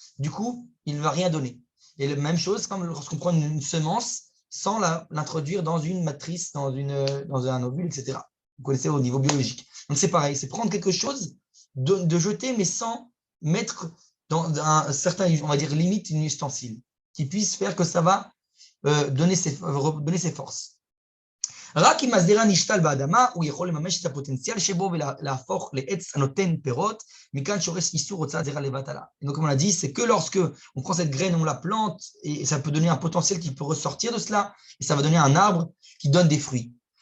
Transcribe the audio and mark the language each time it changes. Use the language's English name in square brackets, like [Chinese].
[French] Du coup, il ne va rien donner. Et la même chose, comme lorsqu'on prend une semence sans l'introduire dans une matrice, dans un ovule, etc. Vous connaissez au niveau biologique. Donc c'est pareil, c'est prendre quelque chose, de jeter, mais sans mettre dans un certain, on va dire, limite, une ustensile qui puisse faire que ça va donner ses forces. [Hebrew] רק אם הזרע נשתל באדמה, הוא יכול לממש את הפוטנציאל שבו ולהפוך לעץ הנותן פירות, מכאן שורש איסור הוצאת זרע לבטלה. [French] Donc, comme on a dit, c'est que lorsque on prend cette graine, on la plante, et ça peut donner un potentiel qui peut ressortir de cela, et ça va donner un arbre qui donne des fruits.